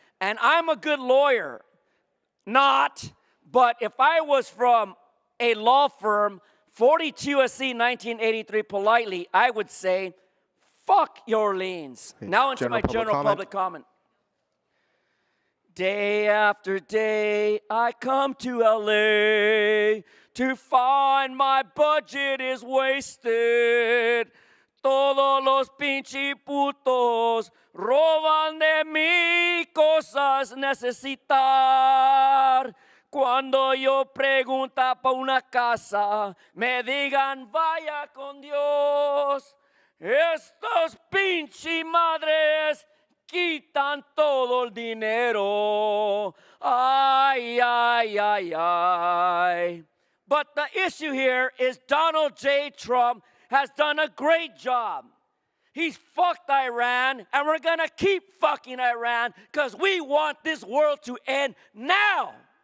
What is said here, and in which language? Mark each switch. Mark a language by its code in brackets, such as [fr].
[en] And I'm a good lawyer. Not, but if I was from a law firm, 42 USC 1983 politely, I would say, fuck your liens. Now into my general public comment. Day after day, I come to LA to find my budget is wasted. [es] Todos los pinche putos roban de mí cosas necesitar. Cuando yo pregunta pa' una casa, me digan vaya con Dios. Estos pinche madres quitan todo el dinero. Ay, ay, ay, ay. [en] But the issue here is Donald J. Trump has done a great job. He's fucked Iran, and we're going to keep fucking Iran because we want this world to end now.